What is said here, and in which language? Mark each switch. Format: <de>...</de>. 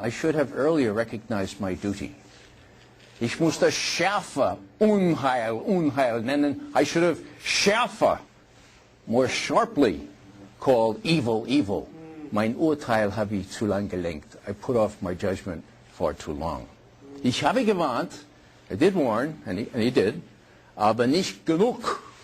<en>I should have earlier recognized my duty.</en> <de>Ich musste schärfer Unheil nennen.</de> <en>I should have schärfer, more sharply called evil.</en> <de>Mein Urteil habe ich zu lang gelenkt.</de> <en>I put off my judgment far too long.</en> <de>Ich habe gewarnt,</de> <en>I did warn, and he did,</en> <de>aber nicht genug.</de>